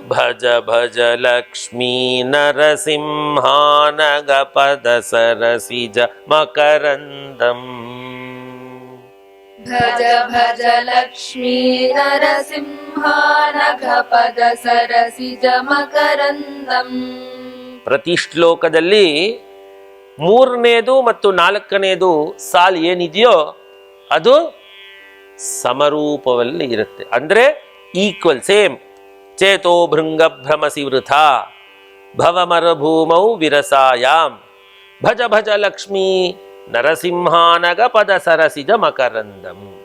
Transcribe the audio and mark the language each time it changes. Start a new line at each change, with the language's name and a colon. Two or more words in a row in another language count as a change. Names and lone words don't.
Sanskrit: भज भज लक्ष्मी नरसिंहानगपद सरसिज मकरन्दम् भज भज लक्ष्मी नरसिंहानगपद सरसिजमकरन्दम्
Kannada: ಪ್ರತಿ ಶ್ಲೋಕದಲ್ಲಿ ಮೂರನೇದು ಮತ್ತು ನಾಲ್ಕನೇದು ಸಾಲು ಏನಿದೆಯೋ ಅದು ಸಮರೂಪದಲ್ಲಿ ಇರುತ್ತೆ, ಅಂದ್ರೆ
English: equal same.
Sanskrit: ಚೇತೋ ಭೃಂಗ ಭ್ರಮಸಿ ವೃಥಾ ಭವಮರಭೂಮೌ ವಿರಸಾಯಾಮ್ ಭಜ ಭಜ ಲಕ್ಷ್ಮೀ ನರಸಿಂಹಾನಗ ಪದ ಸರಸಿಜ ಮಕರಂದಂ.